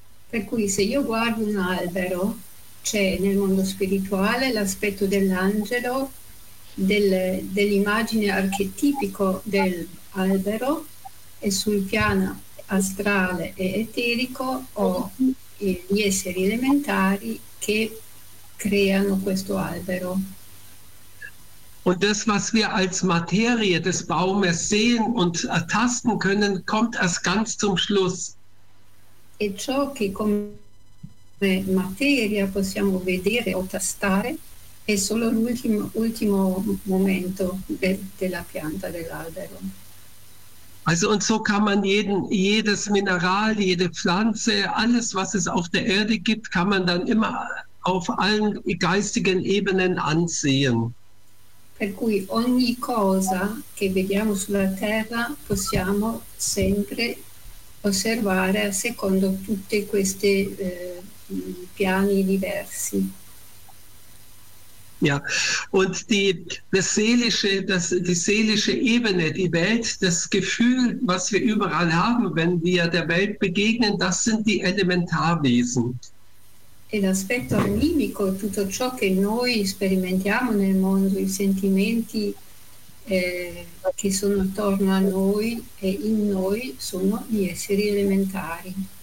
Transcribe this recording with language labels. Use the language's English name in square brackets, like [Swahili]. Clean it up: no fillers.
[Italian] Per cui se io guardo un albero, c'è nel mondo spirituale l'aspetto dell'angelo, dell'immagine archetipico del albero, e sul piano astrale e eterico gli esseri elementari che creano questo albero. [German] Und das, was wir als Materie des Baumes sehen und ertasten können, kommt erst ganz zum Schluss. [Italian] E ciò che come materia possiamo vedere o tastare è solo l'ultimo momento della pianta dell'albero. [German] Also, und so kann man jedes Mineral, jede Pflanze, alles, was es auf der Erde gibt, kann man dann immer auf allen geistigen Ebenen ansehen. [Italian] Per cui ogni cosa che vediamo sulla terra possiamo sempre osservare secondo tutte queste piani diversi. [German] Ja, und die seelische Ebene, die Welt, das Gefühl, was wir überall haben, wenn wir der Welt begegnen, das sind die Elementarwesen. [Italian] E l'aspetto animico, tutto ciò che noi sperimentiamo nel mondo, i sentimenti che sono attorno a noi e in noi, sono gli esseri elementari.